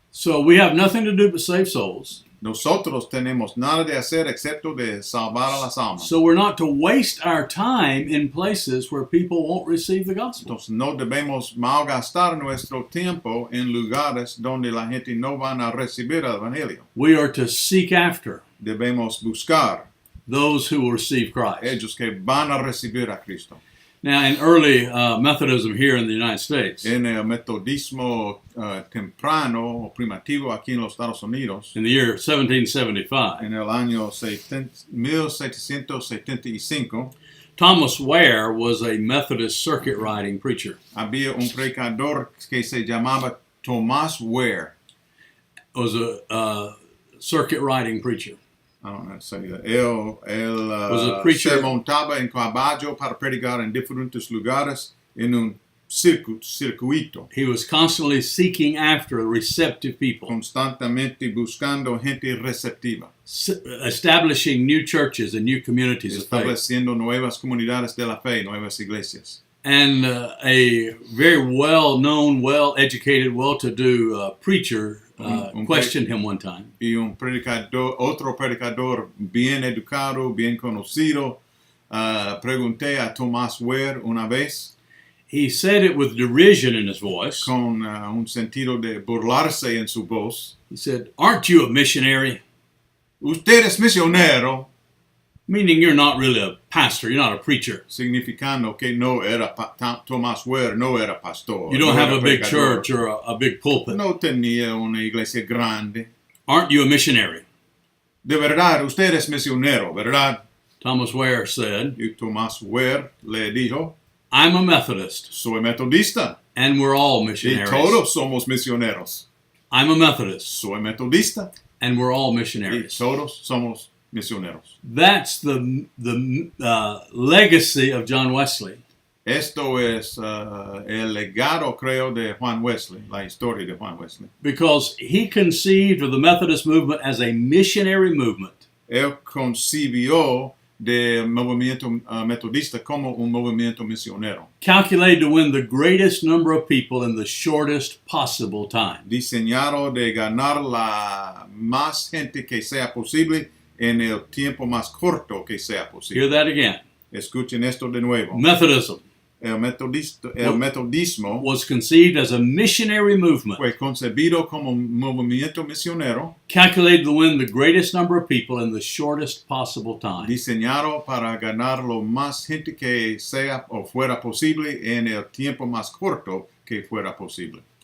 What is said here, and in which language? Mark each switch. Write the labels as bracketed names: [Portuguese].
[English] So we have nothing to do but save souls. [Spanish] Nosotros tenemos nada de hacer excepto de salvar a las almas. [English] So we're not to waste our time in places where people won't receive the gospel. [Spanish] Entonces no debemos malgastar nuestro tiempo en lugares donde la gente no van a recibir el evangelio. [English] We are to seek after [Spanish] Debemos buscar [English] those who will receive Christ. [Spanish] ellos que van a recibir a Cristo. [English] Now, in early Methodism here in the United States, [Spanish] En el metodismo temprano o primitivo aquí en los Estados Unidos, [English] in the year 1775, [Spanish] en el año 1775, [English] Thomas Ware was a Methodist circuit riding preacher. [Spanish] había un predicador que se llamaba Thomas Ware. [English] Was a circuit riding preacher. I don't know how to say that. [Spanish] Él [English] Was a preacher. [Spanish] se montaba en caballo para predicar en diferentes lugares en un circuito, [English] He was constantly seeking after receptive people, [Spanish] constantemente buscando gente receptiva, [English] establishing new churches and new communities of faith. [Spanish] estableciendo nuevas comunidades de la fe, nuevas iglesias. [English] And a very well-known, well-educated, well-to-do preacher questioned him one time. [Spanish] Y un predicador, otro predicador bien educado, bien conocido, pregunté a Thomas Ware una vez [English] He said it with derision in his voice. [Spanish] con un sentido de burlarse en su voz. [English] He said, "Aren't you a missionary?" [Spanish] Usted es misionero, [English] Meaning you're not really a pastor, you're not a preacher. [Spanish] significando que no era Thomas Ware no era pastor. [English] You don't [Spanish] no [English] have [Spanish] era [English] a big [Spanish] predicador. [English] church or a big pulpit. [Spanish] No tenía una iglesia grande. [English] Aren't you a missionary? [Spanish] De verdad, usted es misionero, ¿verdad? [English] Thomas Ware said, [Spanish] Y Thomas Ware le dijo, [English] "I'm a Methodist, [Spanish] soy metodista. [English] and we're all [Spanish] Y [English] missionaries. [Spanish] todos somos misioneros. [English] I'm a Methodist, [Spanish] Soy metodista. [English] and we're all [Spanish] Y [English] missionaries." [Spanish] todos somos misioneros. [English] That's the legacy of John Wesley. [Spanish] Esto es el legado, creo, de Juan Wesley, la historia de Juan Wesley. [English] Because he conceived of the Methodist movement as a missionary movement. [Spanish] Él concibió del movimiento metodista como un movimiento misionero, [English] Calculated to win the greatest number of people in the shortest possible time. [Spanish] diseñado de ganar la más gente que sea posible en el tiempo más corto que sea [English] Hear [Spanish] posible. [English] that again. [Spanish] Escuchen esto de nuevo. [English] Methodism [Spanish] El metodismo [English] was conceived as a missionary movement, [Spanish] fue concebido como un movimiento misionero, [English] calculated to win the greatest number of people in the shortest possible time. [Spanish] diseñado para ganar lo más gente que sea o fuera posible en el tiempo más corto que fuera posible.